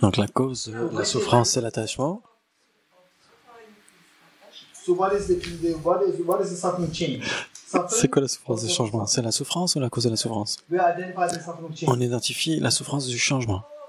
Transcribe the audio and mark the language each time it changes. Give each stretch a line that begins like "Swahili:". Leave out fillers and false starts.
French: Donc la cause de la souffrance, c'est l'attachement.
English: So what is the suffering change?
French: C'est quoi la souffrance du changement? C'est la souffrance ou la cause de la souffrance? On identifie la souffrance du changement.